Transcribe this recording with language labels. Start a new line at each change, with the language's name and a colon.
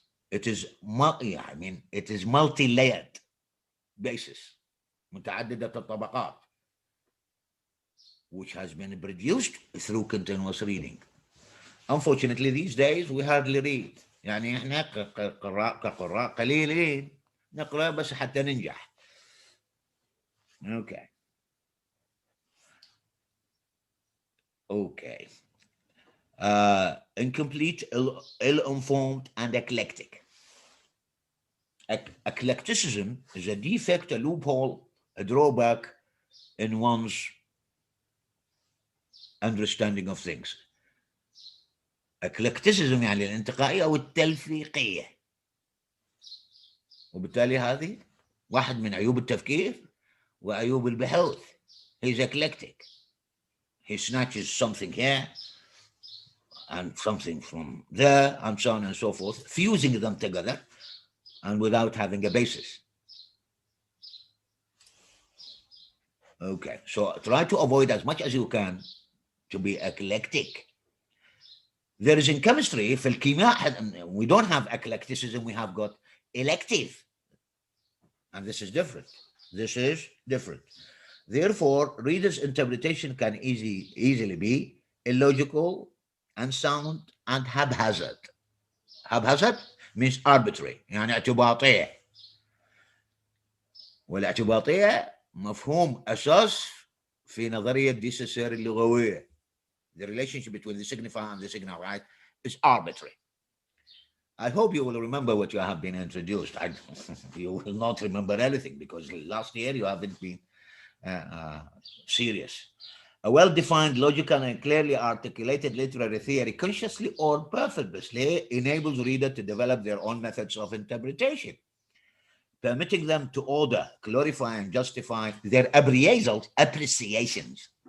English: It is multi-layered basis,
Arabic: متعددة الطبقات,
English: which has been produced through continuous reading. Unfortunately, these days we hardly read.
Arabic: يعني احنا كقراء قليلين نقرأ بس حتى ننجح.
English: Okay. Incomplete, ill-informed, and eclectic. Eclecticism is a defect, a loophole, a drawback in one's understanding of things.
Arabic: eclecticism يعني الانتقائية أو التلفيقية، وبالتالي هذه واحد من عيوب التفكير وعيوب البحوث.
English: He's eclectic. He snatches something here and something from there and so on and so forth, fusing them together and without having a basis. Okay, so try to avoid as much as you can to be eclectic. There is in chemistry,
Arabic: في الكيمياء,
English: we don't have eclecticism, we have got elective. And this is different. This is different. Therefore, readers' interpretation can easily be illogical, unsound, and haphazard. Haphazard means arbitrary,
Arabic: يعني اعتباطية. والاعتباطية مفهوم أساس في نظرية دي سيسير اللغوية.
English: The relationship between the signifier and the signified is arbitrary. I hope you will remember what you have been introduced. You will not remember anything because last year you haven't been serious. A well-defined, logical, and clearly articulated literary theory, consciously or purposely, enables readers to develop their own methods of interpretation, permitting them to order, clarify, and justify their appreciations.